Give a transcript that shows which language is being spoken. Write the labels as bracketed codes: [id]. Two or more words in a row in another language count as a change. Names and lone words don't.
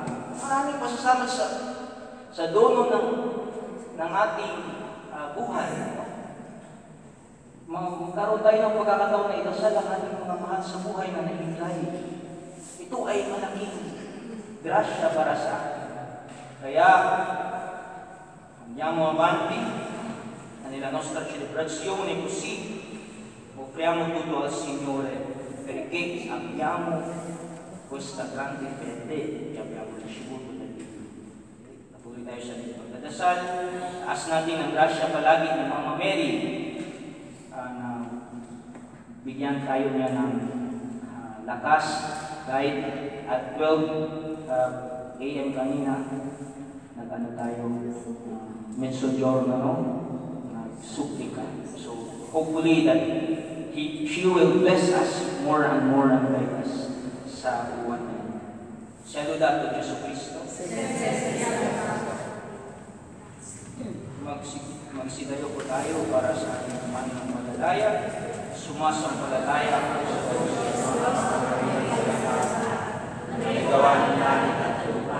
[tl] Maraming pasasalamat sa dono ng ating buhay. Magkaroon tayo ng pagkakataon na idasal ang ating mga mahal sa buhay na nahihilahi. Ito ay malaking grasya para sa atin. Kaya, [it] andiamo avanti nella nostra celebrazione così offriamo tutto al Signore perché abbiamo questa grande fede che abbiamo ricevuto da Dio. [tl] Patuloy tayo sa ating pagdadasal. Taas natin ang grasya palagi ni Mama Mary na bigyan tayo niya ng lakas kahit at 12 a.m. kanina nag-ano tayo mezzogiorno, no? Suplika. [en] So hopefully that she will bless us more and guide us [tl] sa buwan na yun. [it] Saludato Jesu Cristo. [tl] Magsidayo po tayo para sa ating mananampalataya. Sumasampalataya ako sa Diyos. Nagawa ng langit at lupa.